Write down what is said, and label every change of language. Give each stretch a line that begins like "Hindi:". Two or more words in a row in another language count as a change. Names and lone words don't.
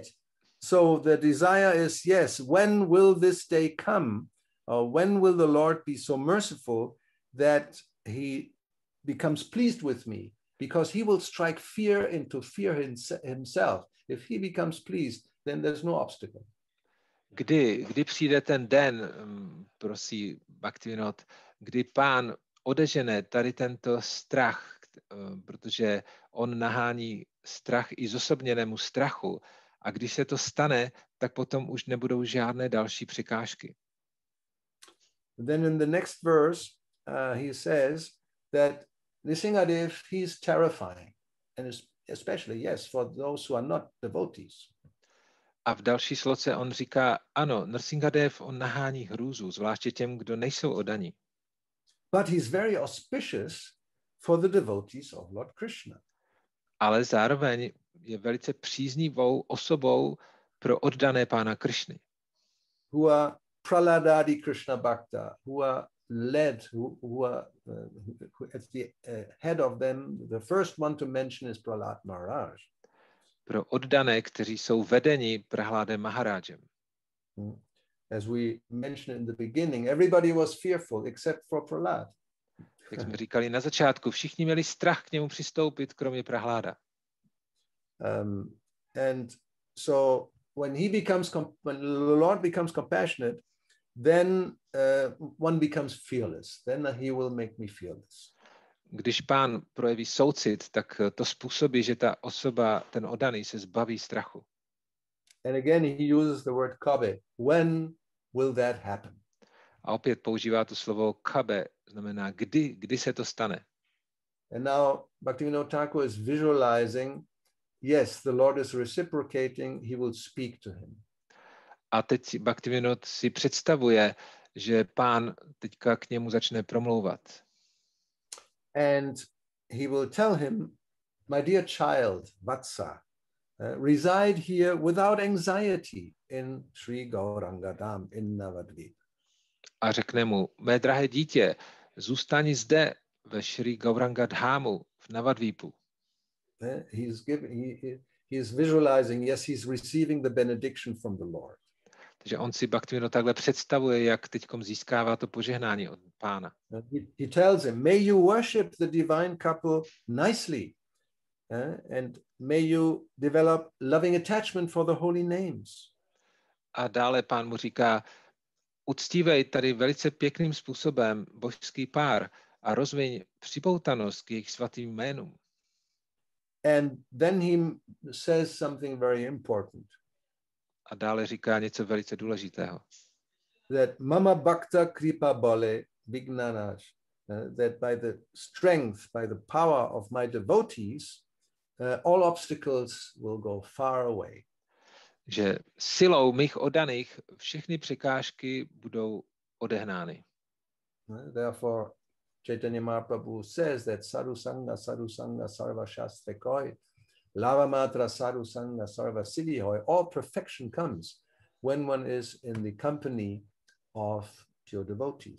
English: So the desire is, yes, when will this day come? Or when will the Lord be so merciful that he becomes pleased with me? Because he will strike fear into fear himself. If he becomes pleased, then there's no obstacle.
Czech: Kdy přijde ten den, prosí Bhaktivinoda, kdy Pán odežene tady tento strach, protože on nahání strach i zosobněnému strachu. A když se to stane, tak potom už nebudou žádné další překážky.
English: Then in the next verse, he says that Nrsingadev, he's terrifying. And especially, yes, for those who are not devotees.
Czech: A v další sloce on říká, ano, Nrsingadev, on nahání hrůzu, zvláště těm, kdo nejsou oddaní.
English: But he's very auspicious for the devotees of Lord Krishna.
Czech: Ale zároveň je velice příznivou osobou pro oddané Pána Krišny.
English: Who are
Bangla: প্রহ্লাদাদি কৃষ্ণ ভক্ত,
English: who are led, who are at the head of them. The first one to mention is Prahlad Maharaj.
Czech: Pro oddané, kteří jsou vedeni Prahládem Maharájem.
English: As we mentioned in the beginning, everybody was fearful except for Prahlad.
Czech: Jak jsme říkali na začátku, všichni měli strach k němu přistoupit, kromě Prahláda.
English: And so when the Lord becomes compassionate, then one becomes fearless. Then he will make me fearless.
Czech: Když Pán projeví soucit, tak to způsobí, že ta osoba, ten oddaný, se zbaví strachu.
English: And again he uses the word kabe. When will that happen?
Czech: A opět používá to slovo kabe, znamená kdy se to stane.
English: And now Bhaktivinoda Thakur is visualizing, yes, the Lord is reciprocating, he will speak to him.
Czech: A teď Bhaktivinoda si představuje, že Pán teďka k němu začne promlouvat.
English: And he will tell him, my dear child, Vatsa, reside here without anxiety in Sri Gauranga Dham in Navadvip.
Czech: A řekne mu, mé drahé dítě, zůstaň zde ve Šrí Gauranga Dhámu v Navadvípu.
English: He is visualizing, yes, he's receiving the benediction from the Lord.
Czech: Takže on si Bhaktivinoda takhle představuje, jak teďkom získává to požehnání od Pána.
English: He tells him, may you worship the divine couple nicely, and may you develop loving attachment for the holy names.
Czech: A dále Pán mu říká, uctívej tady velice pěkným způsobem božský pár a rozviň připoutanost k jejich svatým jménům.
English: And then he says something very important.
Czech: A dále říká něco velice důležitého.
English: That
Bangla: মম ভক্ত কৃপা বলে বিঘ্ন নাশ
English: that by the strength, by the power of my devotees, all obstacles will go far away.
Czech: Že silou mých oddaných všechny překážky budou odehnány.
English: Therefore, Chaitanya Mahaprabhu says that
Bangla: সাধু সঙ্গ সর্ব শাস্ত্র কয়, লব মাত্র সাধু সঙ্গ সর্ব সিদ্ধি হয়.
English: All perfection comes when one is in the company of pure devotees.